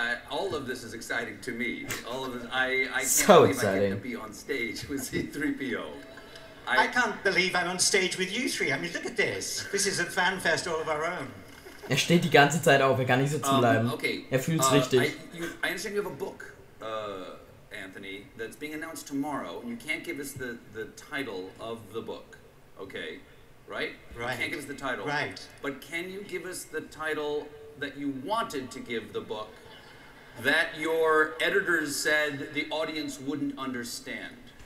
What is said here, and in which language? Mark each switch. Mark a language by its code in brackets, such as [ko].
[en] All of this is exciting to me. All of this, I can't So believe exciting. I get to be on stage with C-3PO. I can't believe I'm on stage with you 3. I mean, look at this. This is a fan fest all of our own. [de] Steht die ganze Zeit auf, kann nicht sitzen bleiben. [en] Okay. [de] Fühlt's richtig. [en] I understand you have a book, Anthony, that's being announced tomorrow, and you can't give us the title of the book, okay? Right? Right. You can't give us the title. Right. But can you give us the title that you wanted to give the book that your editors said the audience wouldn't understand?